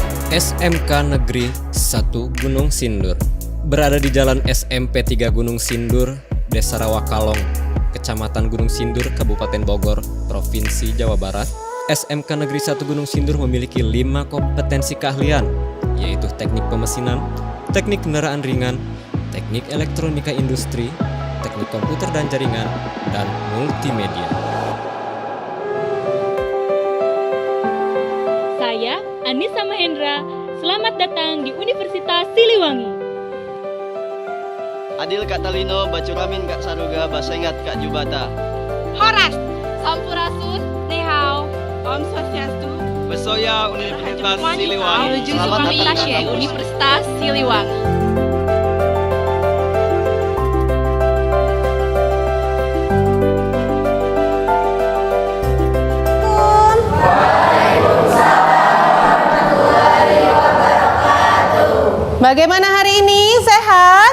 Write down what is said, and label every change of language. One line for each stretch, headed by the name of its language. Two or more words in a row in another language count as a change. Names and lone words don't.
Indonesian: SMK Negeri 1 Gunung Sindur berada di Jalan SMP 3 Gunung Sindur, Desa Rawakalong, Kecamatan Gunung Sindur, Kabupaten Bogor, Provinsi Jawa Barat. SMK Negeri 1 Gunung Sindur memiliki 5 kompetensi keahlian, yaitu teknik pemesinan, teknik kendaraan ringan, teknik elektronika industri, teknik komputer dan jaringan, dan multimedia. Saya Anissa Mahendra, selamat datang di Universitas Siliwangi.
Kendayan: Adil Kak Talino, Bacuramin Kak Saruga, Basengat Kak Jubata.
Indonesian: Horas, Sampurasun, Nehao, Om Swastiastu, Besoya Universitas Siliwangi. Menuju Sukamilasi, Universitas Siliwangi. Bagaimana hari ini? Sehat?